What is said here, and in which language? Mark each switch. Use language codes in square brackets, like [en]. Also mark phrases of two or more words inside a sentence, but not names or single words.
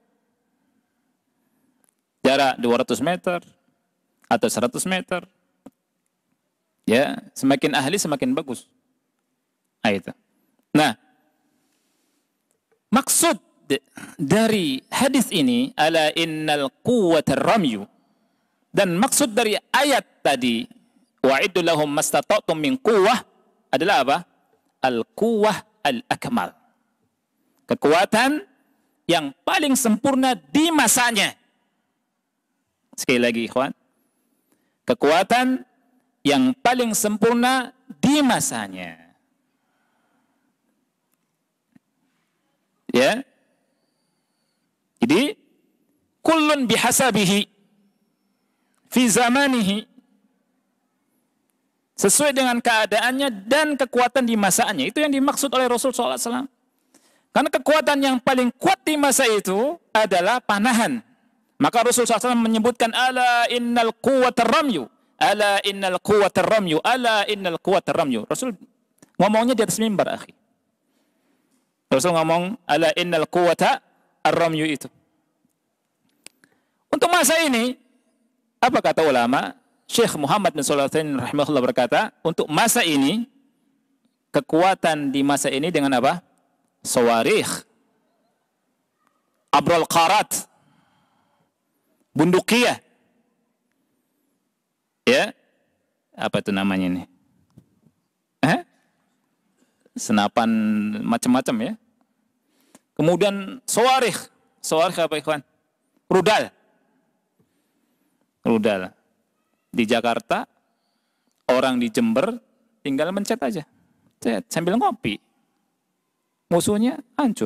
[id] Jarak 200 meter atau 100 meter. Ya, semakin ahli semakin bagus. Nah, itu. Nah, maksud dari hadis ini [ar] ألا إن القوة الرمي, [id] dan maksud dari ayat tadi [ar] وأعدوا لهم ما استطعتم من قوة [id] adalah apa? [ar] القوة الأكمل. [id] Kekuatan yang paling sempurna di masanya. Sekali lagi ikhwan, kekuatan yang paling sempurna di masanya. Ya. [ar] Jadi كل بحسبه في زمانه, [id] sesuai dengan keadaannya dan kekuatan di masanya. Itu yang dimaksud oleh Rasul SAW. Karena kekuatan yang paling kuat di masa itu adalah panahan. Maka Rasul SAW menyebutkan [ar] ألا إن القوة الرمي, ألا إن القوة الرمي, ألا إن القوة الرمي. [id] Rasul ngomongnya di atas mimbar, akhi. Rasul ngomong [ar] ألا إن القوة الرمي [id] itu. Untuk masa ini, apa kata ulama? Syekh Muhammad bin Shalih Al-Utsaimin rahimahullah berkata, untuk masa ini, kekuatan di masa ini dengan apa? [ar] صواريخ، عبر القارات، بندقية. [id] Ya, apa itu namanya ini? Senapan macam-macam ya. Kemudian sawarikh apa ikhwan? Rudal. Di Jakarta, orang di Jember tinggal mencet aja, cet, sambil ngopi, musuhnya hancur.